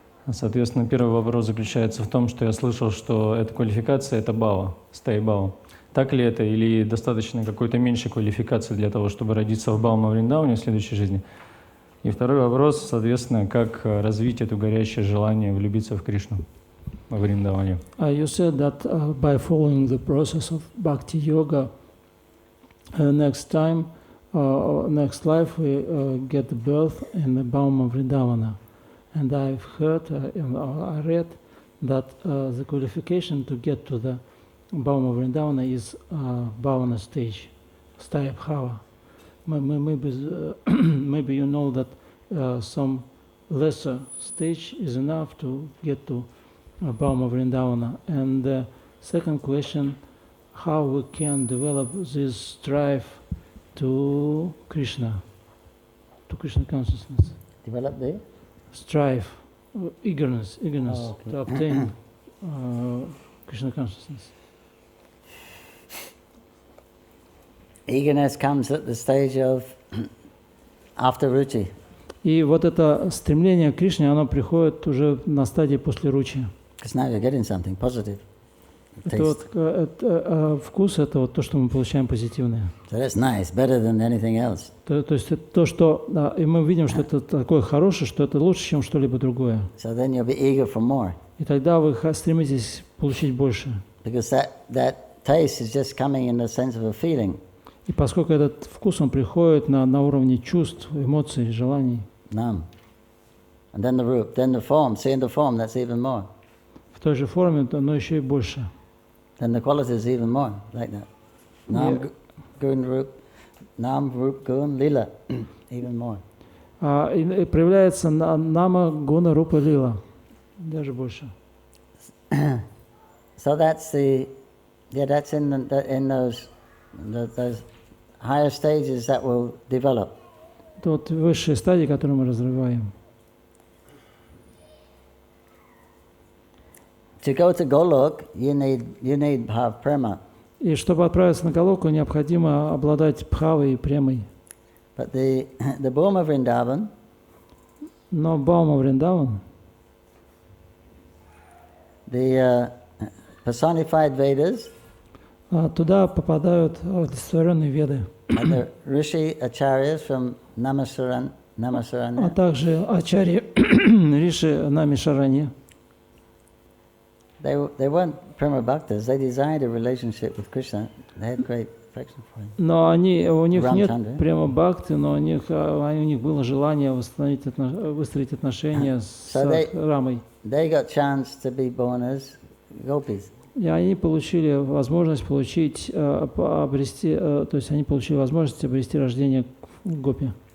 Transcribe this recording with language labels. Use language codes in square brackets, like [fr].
[ru] Соответственно, первый вопрос заключается в том, что я слышал, что эта квалификация — это бхава, стей-бхава. Так ли это, или достаточно какой-то меньшей квалификации для того, чтобы родиться в Бхавама-вриндаване в следующей жизни? И второй вопрос, соответственно, как развить это горящее желание влюбиться в Кришну во Вриндаване? [en] You said that by following the process of bhakti yoga, next life we get the birth in the Bhauma Vrindavana. And I've heard, I read that the qualification to get to the Bhauma Vrindavana is Bhavana stage, Staya Bhava. Maybe you know that some lesser stage is enough to get to Bhauma Vrindavana. And the second question, how we can develop this drive to Krishna consciousness. Develop the Strive, eagerness to obtain Krishna consciousness. Eagerness comes at the stage of after ruchi. [ru] И вот это стремление к Кришне, оно приходит уже на стадии после ручи. [en] Because now you're getting something positive. [ru] Это вот, вкус — это вот то, что мы получаем позитивное. [en] So that's nice, better than anything else. [ru] То есть это то, что и мы видим, что это такое хорошее, что это лучше, чем что-либо другое. [en] So then you'll be eager for more. [ru] И тогда вы стремитесь получить больше. [en] Because that taste is just coming in the sense of a feeling. [ru] И поскольку этот вкус, он приходит на уровне чувств, эмоций, желаний. [en] Nam. And then the root, then the form. See in the form, that's even more. [ru] В той же форме, но еще и больше. [en] Then the quality is even more, like that. Nam, gun, root, nam, root, gun, lila, even more. [ru] И проявляется нама, гуна, рупа, лила. Даже больше. [en] So that's that's in those higher stages that will develop. [ru] Это вот высшие стадии, которые мы разрываем. [en] To go to Golok, you need bhav prema. [ru] И чтобы отправиться на Галоку, необходимо обладать бхавой и премой. [en] But the Bhuma Vrindavan, [ru] Но Баума Вриндаван, [en] the personified Vedas, [ru] туда попадают олицетворенные веды, [en] and the Rishi Acharyas from [ru] а [en] Namasaranya, [ru] также ачарьи Риши Нами Шарани. [en] they weren't prema bhaktas. They desired a relationship with Krishna. They had great affection for him. [ru] Но у них нет Рамчандра. прямо бхакти, но у них было желание выстроить отношения с Рамой. [en] They got chance to be born as gopis. [ru] И они получили возможность обрести рождение в гопи.